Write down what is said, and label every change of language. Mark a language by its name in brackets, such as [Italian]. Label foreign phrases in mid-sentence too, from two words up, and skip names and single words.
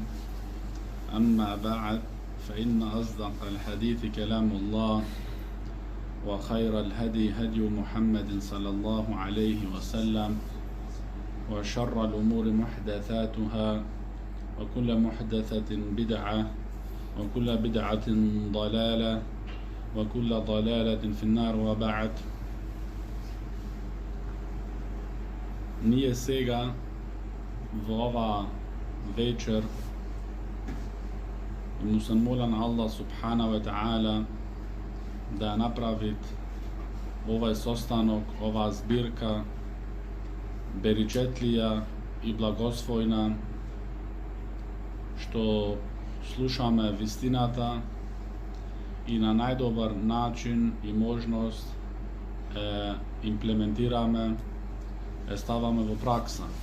[Arabic] أما بعد، فإن أصدق الحديث كلام الله، وخير الهدي هدي محمد صلى الله عليه وسلم، وشر الأمور محدثاتها، وكل محدثة بدعة، وكل بدعة ضلالة، وكل ضلالة في النار. وبعد. [Macedonian] Nije сега во ова вечер му се молам [Arabic] الله سبحانه وتعالى [Macedonian] да направит овај состанок, оваа збирка беричетлија и благосвојна, што слушаме вистината и на најдобар начин и можност имплементираме, ставаме во пракса.